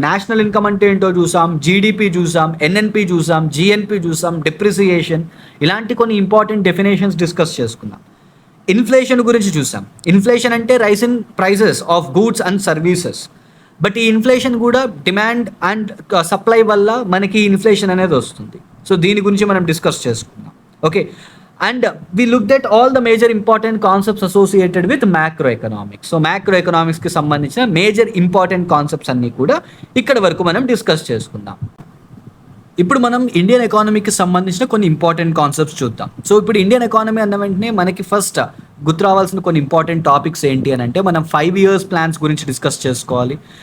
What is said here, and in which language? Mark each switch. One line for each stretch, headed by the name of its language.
Telugu: National income అంటే ఏంటో చూసాం, జీడిపి చూసాం, ఎన్ఎన్పి చూసాం, జిఎన్పి చూసాం, డిప్రిసియేషన్, ఇలాంటి కొన్ని ఇంపార్టెంట్ డెఫినేషన్స్ డిస్కస్ చేసుకున్నాం. ఇన్ఫ్లేషన్ గురించి చూసాం. ఇన్ఫ్లేషన్ అంటే
English: Rise in prices of goods and services.
Telugu: But ఈ ఇన్ఫ్లేషన్ కూడా డిమాండ్ అండ్ సప్లై వల్ల మనకి ఇన్ఫ్లేషన్ అనేది వస్తుంది. సో దీని గురించి మనం డిస్కస్ చేసుకున్నాం.
English: Okay, and we looked at all the major important concepts associated with macroeconomics.
Telugu: So మ్యాక్రోఎకనామిక్స్కి సంబంధించిన మేజర్ ఇంపార్టెంట్ కాన్సెప్ట్స్ అన్నీ కూడా ఇక్కడ వరకు మనం డిస్కస్ చేసుకుందాం. ఇప్పుడు మనం ఇండియన్ ఎకానమీకి సంబంధించిన కొన్ని ఇంపార్టెంట్ కాన్సెప్ట్స్ చూద్దాం. సో ఇప్పుడు ఇండియన్ ఎకానమీ అన్న వెంటనే మనకి ఫస్ట్ గుర్తు రావాల్సిన కొన్ని ఇంపార్టెంట్ టాపిక్స్ ఏంటి అని అంటే, మనం 5 years ప్లాన్స్ గురించి డిస్కస్ చేసుకోవాలి.